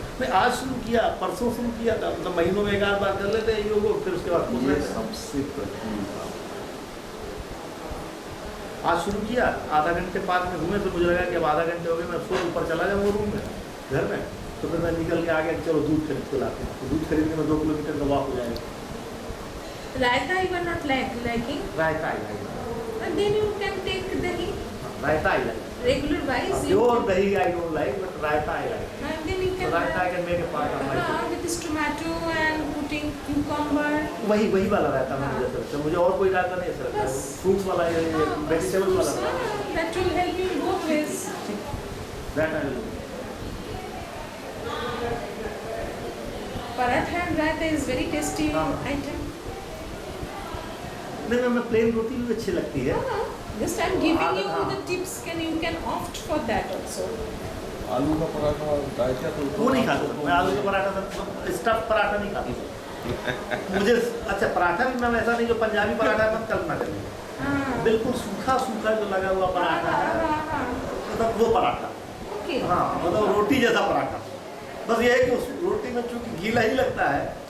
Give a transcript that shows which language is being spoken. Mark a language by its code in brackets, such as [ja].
[hi] मैं आज शुरू किया, परसों शुरू किया था, मतलब महीनों में 1 आध बार कर लेते हैं योग, फिर उसके बाद खुद ये रहते हैं। सबसे कठिन काम। आज शुरू किया, आधा घंटे पार्क में घूमे, तो मुझे लगा कि अब आधा घंटे हो गए, मैं सो ऊपर चला जाऊँ वो रूम में घर में, तो फिर मैं निकल के आ गया कि चलो दूध खरीद के लाते हैं, तो दूध खरीदने में 2 किलोमीटर का वॉक हो जाएगा। [en] Raita you are not liking, raita I like, and then you can take dahi raita I like, regular wise. Pure dahi I don't like, but raita I like. And then you So can raita I can make a part of my, with this tomato and putting cucumber. [hi] वही वाला रायता मुझे जैसे लगता है, मुझे और कोई रायता नहीं ऐसा लगता है, फ्रूट्स वाला या वेजिटेबल वाला रायता। [en] That will help you in both ways. That I will. Paratha and raita is very tasty item. [hi] नहीं मैं प्लेन रोटी भी अच्छी लगती है। [en] Just I'm giving you [hi] हाँ। [en] the tips. You can opt for that also. [hi] आलू का पराठा रायता तो वो नहीं खाता मैं, आलू का पराठा, स्टफ पराठा नहीं खाता मुझे। अच्छा पराठा भी मैं वैसा नहीं जो पंजाबी पराठा मत कल्पना करिए, हाँ। बिल्कुल सूखा सूखा जो लगा हुआ पराठा है, हाँ। मतलब वो पराठा। [en] Okay. [hi] हाँ मतलब रोटी जैसा पराठा, बस ये है कि उस रोटी में चूंकि गीला ही लगता है